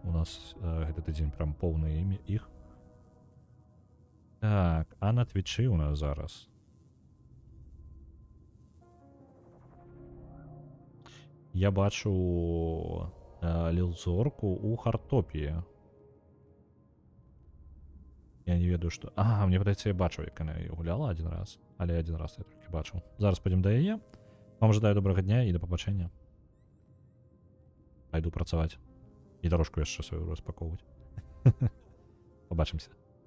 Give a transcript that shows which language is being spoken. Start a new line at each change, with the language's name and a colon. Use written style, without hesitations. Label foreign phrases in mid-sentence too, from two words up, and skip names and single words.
Belarusian: У нас гэты тыдзень прям поўны іх. Так, а на Твічы у нас зараз. Я бачу Лілзорку у Хартопіі. Я не ведаю, што... Мне падаецца, я бачу, як яна гуляла
Russian: один раз.
Belarusian: Але
Russian: один раз
Belarusian: я толькі бачу. Зараз пойдзем да яе. Вам жадаю добрага дня і да пабачэння. Пайду працаваць. І дорожку яшчэ сваю распакоўваць. Побачымся.